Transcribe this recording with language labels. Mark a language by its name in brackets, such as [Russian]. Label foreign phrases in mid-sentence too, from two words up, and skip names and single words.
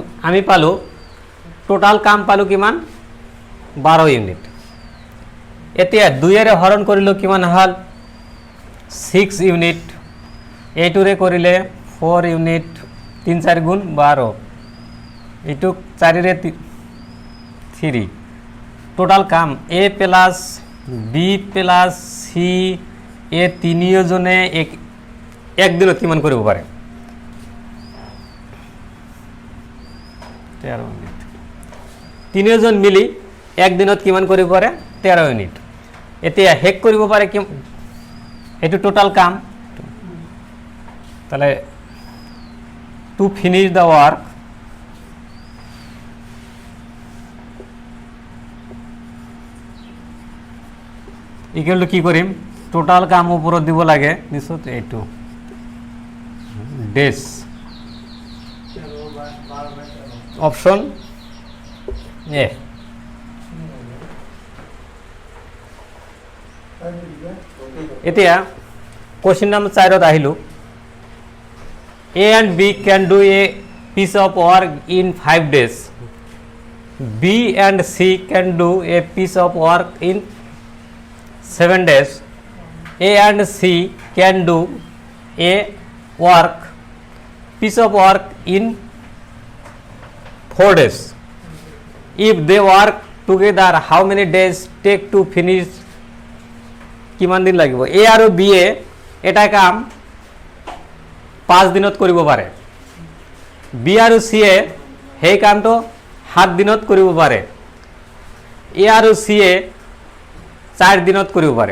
[Assamese] আমি পালো টোটাল কাম পালো কিমান 12 ইউনিট এতিয়া 2 এৰে হৰণ কৰিলো কিমান হল 6 ইউনিট এটোৰে কৰিলে 4 ইউনিট 3 4 গুণ 12 এটো 4 রে 3 টোটাল কাম [English] A plus B plus C [Assamese] এ তিনিজনে এক দিনত কিমান কৰিব পাৰে 13 ইউনিট তিনিজন মিলি এক দিনত কিমান কৰিব পাৰে 13 ইউনিট এতিয়া হেক কৰিব পাৰে কি এটো টোটাল কাম তাহলে [English] to finish the work equal to [Assamese] কি করিম টোটাল কাম উপরত দিব লাগে নিশ্চয় এইটো ডেজ অপশন এ এতিয়া [English] question number [Assamese] 4 ত আহিলো [English] A and B can do a piece of work in 5 days. B and C can do a piece of work in 7 days. A and C can do a work piece of work ইন 4 days. If they work together, how many days take to finish? [Assamese] কিমান দিন লাগিব? এ আৰু বি এ এটা কাম 5 দিনত কৰিব পাৰে। বি আৰু সি এ সেই কামটো 7 দিনত কৰিব পাৰে। এ আৰু সি এ 4 দিনত কৰিব পাৰে।